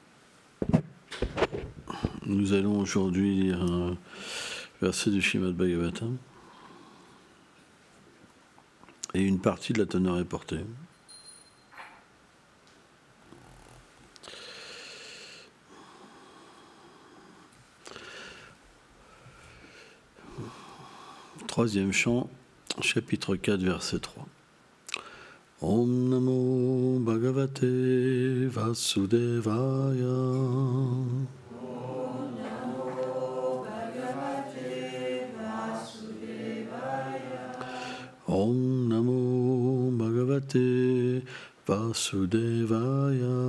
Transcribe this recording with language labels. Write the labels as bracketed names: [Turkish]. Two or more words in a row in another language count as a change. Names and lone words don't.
[French] Nous allons aujourd'hui lire un verset du Srimad Bhagavatam et une partie de la teneur est portée. Troisième chant, chapitre 4, verset 3. [Sanskrit] ॐ नमो भगवते वासुदेवाय. ॐ नमो भगवते वासुदेवाय.